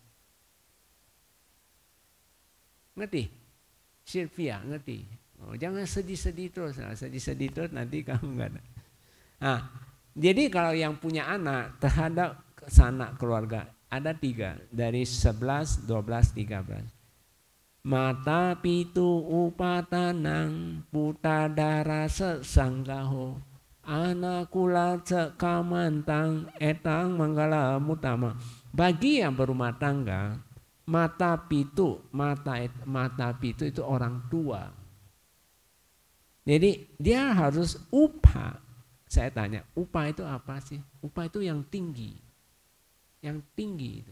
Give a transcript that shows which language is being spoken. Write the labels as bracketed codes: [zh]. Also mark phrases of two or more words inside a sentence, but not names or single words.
[id] Ngerti? Sylvia, ngerti? Oh, jangan sedih-sedih terus. Nah, sedih-sedih terus nanti kamu enggak ada. Nah, jadi kalau yang punya anak terhadap sanak keluarga, ada 3. Dari 11, 12, 13. [pi] Mata pitu upatanang putadara sesanggaho anakula cekamantang etang manggala mutama. [id] Bagi yang berumah tangga, [pi] mata pitu [id] itu orang tua. Jadi dia harus upah. Saya tanya, upah itu apa sih? Upah itu yang tinggi. Yang tinggi itu.